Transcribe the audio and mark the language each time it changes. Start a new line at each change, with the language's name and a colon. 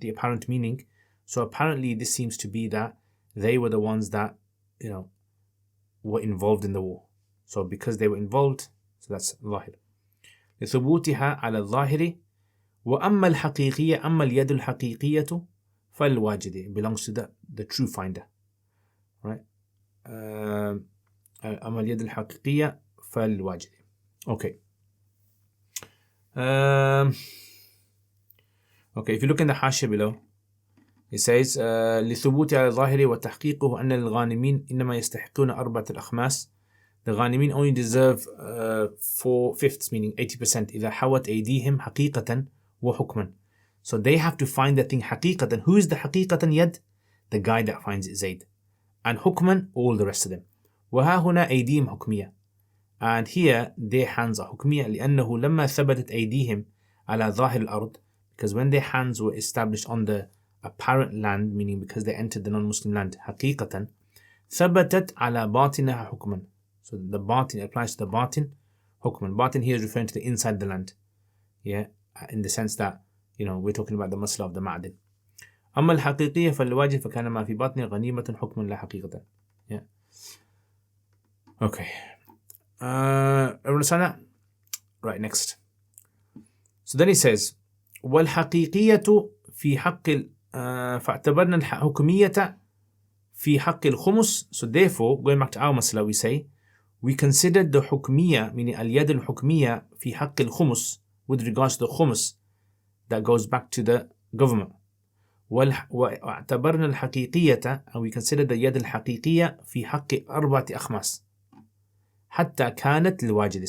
English: The apparent meaning, so apparently this seems to be that they were the ones that, were involved in the war. So because they were involved, so that's zahir.
Arabic: لثبوتها على الظاهر. وأما الحقيقية, أما اليد الحقيقية فالواجد,
English: it belongs to the true finder, right?
Arabic: أما اليد الحقيقية فالواجد.
English: Okay. Okay, if you look in the hashia below, it says
Arabic: لثبوت على الظاهر وتحقيقه أن الغانمين إنما يستحقون 4 الأخماس.
English: The غانمين only deserve 4/5, meaning 80%.
Arabic: إذا حوت أيديهم حقيقة وحكما.
English: So they have to find the thing حقيقة. Who is the
Arabic: حقيقة يد?
English: The guy that finds it, Zayd. And حكما, all the rest of them.
Arabic: وها هنا أيديهم حكمية.
English: And here their hands are
Arabic: حكمية لأنه لما ثبتت أيديهم على ظاهر الأرض,
English: because when their hands were established on the apparent land, meaning because they entered the non-Muslim land,
Arabic: حقيقة, ثبتت على باطنها حكما.
English: So the batin applies to the batin, hukman. Batin here is referring to the inside the land. Yeah, in the sense that, we're talking about the masla of the Madin.
Arabic: أما الحقيقية فالواجب فكان ما في باطن غنيمة حكما لا حقيقة.
English: Yeah. Okay. Everyone understand that? Right, next. So then he says,
Arabic: والحقيقية في حق فاعتبرنا الحكمية في حق الخمس.
English: So therefore, going back to our masla, we say, we considered the hukmiyya, meaning
Arabic: al-yad al-hukmiyya fi haqq al-khumus,
English: with regards to the khumus that goes back to the government.
Arabic: وَاعْتَبَرْنَا الْحَقِيقِيَّةَ,
English: and we considered the
Arabic: yad al-haqiqiyya fi haqq 4 أخماس حتى كانت للواجد.